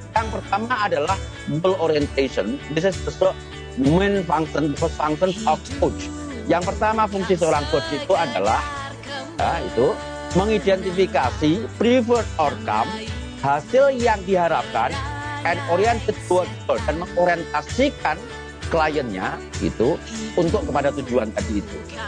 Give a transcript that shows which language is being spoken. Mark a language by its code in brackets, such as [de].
[id] Yang pertama adalah goal orientation. [en] This is the main function, first function of coach. [id] Yang pertama fungsi seorang coach itu adalah itu mengidentifikasi [en] preferred outcome, [id] hasil yang diharapkan, [en] and oriented toward goal, [id] dan mengorientasikan kliennya itu untuk kepada tujuan tadi itu.